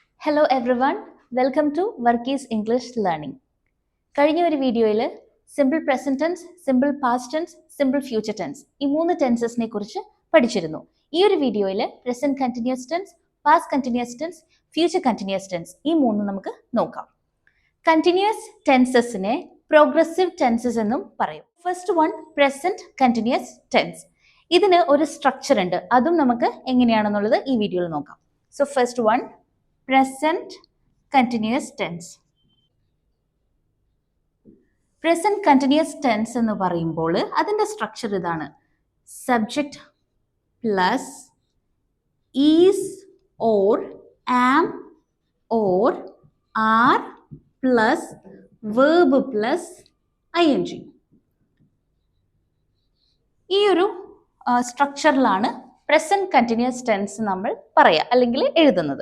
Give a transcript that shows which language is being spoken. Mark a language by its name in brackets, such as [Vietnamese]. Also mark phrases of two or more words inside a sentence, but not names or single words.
[English] Hello everyone, welcome to Workie's English Learning. [Malayalam] കഴിഞ്ഞ ഒരു വീഡിയോയിൽ [English] simple present tense, simple past tense, simple future tense [Malayalam] ഈ മൂന്ന് ടെൻസസിനെ കുറിച്ച് പഠിച്ചിരുന്നു. ഈ ഒരു വീഡിയോയിൽ [English] present continuous tense, past continuous tense, future continuous tense [Malayalam] ഈ മൂന്ന് നമുക്ക് നോക്കാം. [English] continuous tenses progressive tenses [Malayalam] എന്നും പറയും. [English] first one present continuous tense. [Malayalam] ഇതിന് ഒരു സ്ട്രക്ചർ ഉണ്ട്, അതും നമുക്ക് എങ്ങനെയാണെന്നുള്ളത് ഈ വീഡിയോയിൽ നോക്കാം. [English] so first one present continuous tense. [Malayalam] Present continuous tense എന്ന് പറയുമ്പോൾ അതിൻ്റെ സ്ട്രക്ചർ ഇതാണ്. [English] subject plus is or am or are plus verb plus ING. [Malayalam] ഈ ഒരു സ്ട്രക്ചറിലാണ് [English] present continuous tense [Malayalam] നമ്മൾ പറയുക അല്ലെങ്കിൽ എഴുതുന്നത്.